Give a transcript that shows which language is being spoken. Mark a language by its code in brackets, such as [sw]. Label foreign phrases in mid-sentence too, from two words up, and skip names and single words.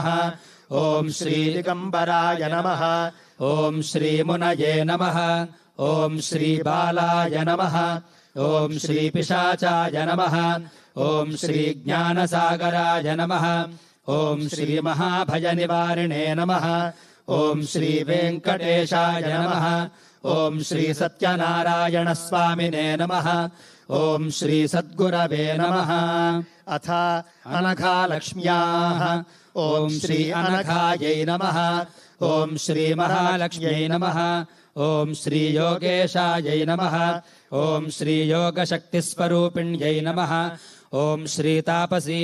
[sa] ఓం శ్రీ దిగంబరాయ నమః. ఓం శ్రీ మునయే నమః. ఓం శ్రీ బాలాయ నమః. ఓం శ్రీ పిశాచాయ నమః. ఓం శ్రీ జ్ఞానసాగరాయ నమః. ఓం శ్రీ మహాభయ నివారిణే నమః. ఓం శ్రీ వెంకటేశాయ నమః. ॐ श्री सत्यनारायणस्वामिने नमः ॐ श्री सद्गुरवे नमः अथ अनघालक्ष्म्याः ॐ श्री अनघायै नमः ॐ श्री महालक्ष्म्यै नमः ॐ श्री योगेशायै नमः ॐ श्री योगशक्तिस्वरूपिण्यै नमः ॐ श्री तापसी